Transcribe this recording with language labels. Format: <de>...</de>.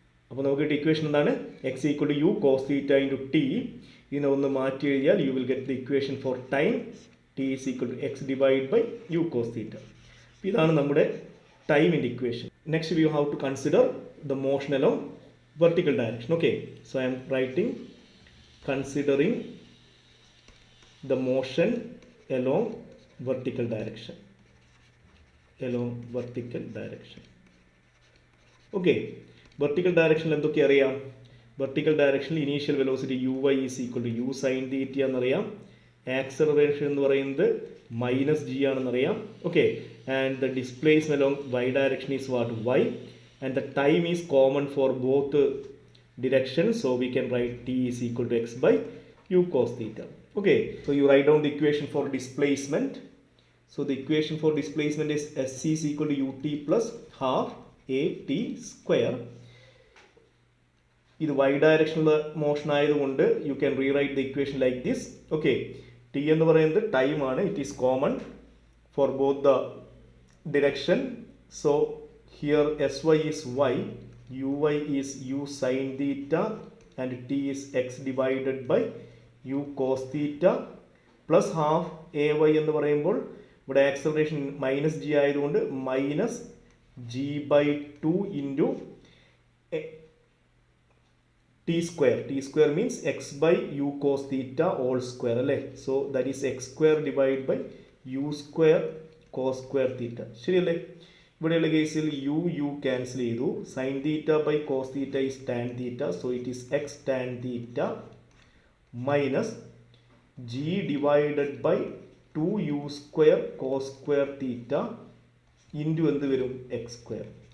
<ml>അപ്പോൾ നമുക്ക് കിട്ടിയ ഇക്വേഷൻ എന്താണ്, X equal to you cos theta into T. ഇതിനെ ഒന്ന് മാറ്റി എഴുതിയാൽ</ml> <en>You will get the equation for time, t is equal to x divide by u cos theta.</en> <ml>ഇതാണ് നമ്മുടെ ടൈമിൻ്റെ equation.</ml> <en>Next we have to consider the motion along vertical direction. Okay, so I am writing considering the motion along vertical direction, along vertical direction.</en> <ml>Okay, vertical direction എന്തൊക്കെ അറിയാം? vertical direction initial velocity uy is equal to u sin theta എന്നറിയാം. Acceleration എന്ന് പറയുന്നത് -g ആണെന്നറിയാം.</ml> <en>Okay, and the displacement along y direction is what, y, and the time is common for both directions, so we can write t is equal to x by u cos theta. Okay, so you write down the equation for displacement. So the equation for displacement is s is equal to ut plus half a t square.</en> <ml>ഇത് y ഡയറക്ഷനിലുള്ള motion ആയതുകൊണ്ട്</ml> <en>You can rewrite the equation like this. Okay,</en> <ml>T എന്ന് പറയുന്നത് time ആണ്,</ml> <en>It is common for both the direction. So here sy is y, uy is u sin theta, and t is x divided by u cos theta plus half ay</en> <ml>എന്ന് പറയുമ്പോൾ ഇവിടെ acceleration -g ആയതുകൊണ്ട് -g/2 into t square.</ml> <en>t square means x by u cos theta all square അല്ലേ. So that is x square divided by u square cos square theta.</en> <ml>ശരിയല്ലേ? ഇവിടെയുള്ള കേസിൽ U cancel ചെയ്തു.</ml> <en>Sine theta by cos theta is tan theta, so it is x tan theta minus g divided by 2u square cos square theta into എന്ത് വരും, x square.</en>